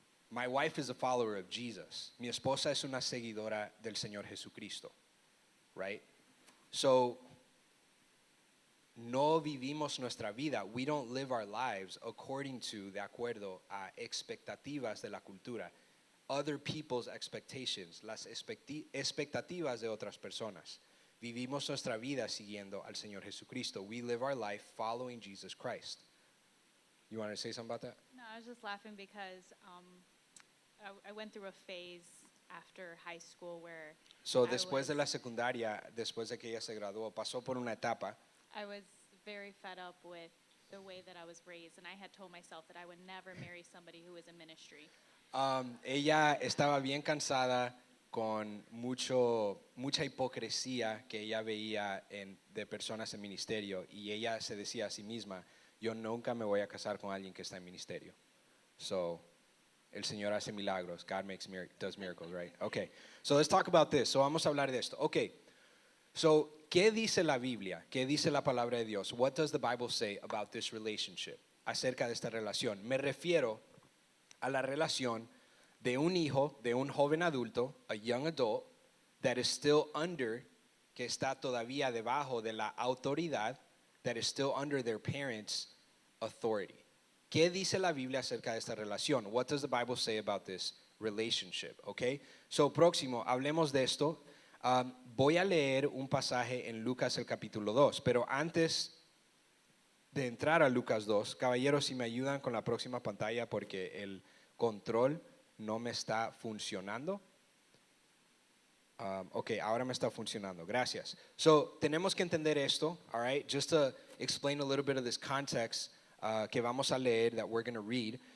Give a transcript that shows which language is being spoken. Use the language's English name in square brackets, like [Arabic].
[English] My wife is a follower of Jesus. [Spanish] Mi esposa es una seguidora del Señor Jesucristo, right? So, no vivimos nuestra vida. [English] We don't live our lives according to, [Spanish] de acuerdo a expectativas de la cultura. [English] Other people's expectations, [Spanish] las expectativas de otras personas. Vivimos nuestra vida siguiendo al Señor Jesucristo. [English] We live our life following Jesus Christ. You want to say something about that? No, I was just laughing because I went through a phase after high school where So, I [Spanish] después de [English] was- [Spanish] la secundaria, después de que ella se graduó, pasó por una etapa. [English] I was very fed up with the way that I was raised, and I had told myself that I would never marry somebody who was in ministry. [Spanish] Ella estaba bien cansada con mucha hipocresía que ella veía de personas en ministerio, y ella se decía a sí misma, yo nunca me voy a casar con alguien que está en ministerio. So, el Señor hace milagros. [English] God does miracles, right? Okay. So let's talk about this. So [Spanish] vamos a hablar de esto. [English] Okay. So, [Spanish] ¿qué dice la Biblia? ¿Qué dice la palabra de Dios? [English] What does the Bible say about this relationship? [Spanish] Acerca de esta relación. Me refiero a la relación de un hijo, de un joven adulto, [English] a young adult, that is still under, [Spanish] que está todavía debajo de la autoridad, [English] that is still under their parents' authority. [Spanish] ¿Qué dice la Biblia acerca de esta relación? [English] What does the Bible say about this relationship? [Spanish] Okay? So, próximo, hablemos de esto. Voy a leer un pasaje en Lucas el capítulo 2, pero antes de entrar a Lucas 2, caballeros, si me ayudan con la próxima pantalla porque el control no me está funcionando. Ok, ahora me está funcionando. Gracias. So, tenemos que entender esto, all right? [English] Just to explain a little bit of this context [Spanish] que vamos a leer, [English] that we're going to read.